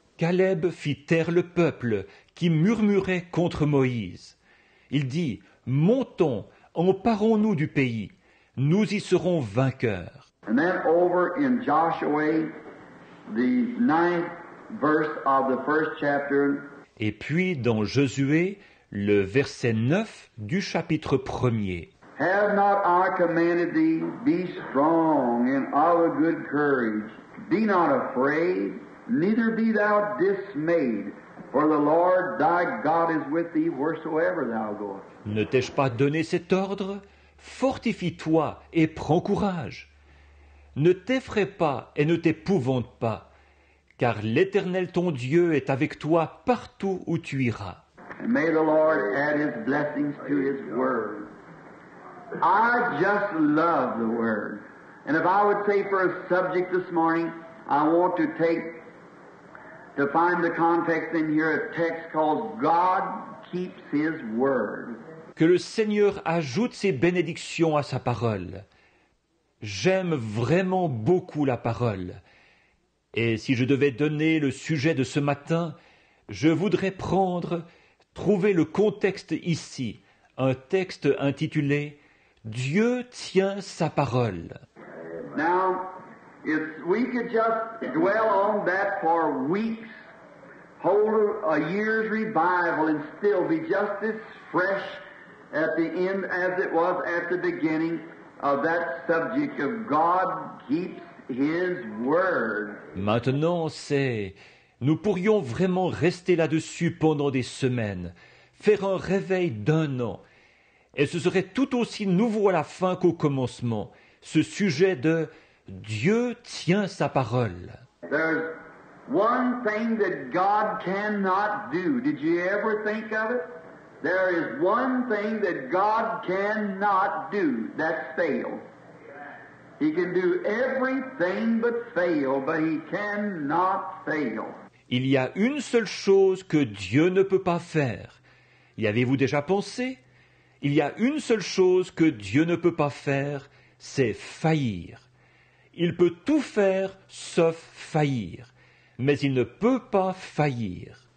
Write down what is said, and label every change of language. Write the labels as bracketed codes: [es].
[fr] Caleb fit taire le peuple qui murmurait contre Moïse. Il dit, Montons, emparons-nous du pays, nous y serons vainqueurs. [en] And then over in Joshua, the 9th verse of the 1st chapter, [fr] Et puis dans Josué, le verset 9 du chapitre 1er. [en] Have not I commanded thee, be strong and of a good courage, be not afraid, neither be thou dismayed, for the Lord thy God is with thee wheresoever thou goest. [fr] Ne t'ai-je pas donné cet ordre? Fortifie-toi et prends courage. Ne t'effraie pas et ne t'épouvante pas, car l'Éternel ton Dieu est avec toi partout où tu iras. [en] And may the Lord add his blessings to his word. I just love the word. And if I would say for a subject this morning, I want to find the context in here, a text called God Keeps His Word. [fr] Que le Seigneur ajoute ses bénédictions à sa parole. J'aime vraiment beaucoup la parole. Et si je devais donner le sujet de ce matin, je voudrais trouver le contexte ici, un texte intitulé « Dieu tient sa parole ». [en] Now, if we could just dwell on that for weeks, hold a year's revival and still be just as fresh at the end as it was at the beginning of that subject of God keeps His word. [fr] Maintenant, nous pourrions vraiment rester là-dessus pendant des semaines, faire un réveil d'un an, et ce serait tout aussi nouveau à la fin qu'au commencement, ce sujet de Dieu tient sa parole. [en] There's one thing that God cannot do. Did you ever think of it? There is one thing that God cannot do. That's fail. He can do everything but fail, but He cannot fail. [fr] Il y a une seule chose que Dieu ne peut pas faire. Y avez-vous déjà pensé? Il y a une seule chose que Dieu ne peut pas faire, c'est faillir. Il peut tout faire sauf faillir, mais il ne peut pas faillir.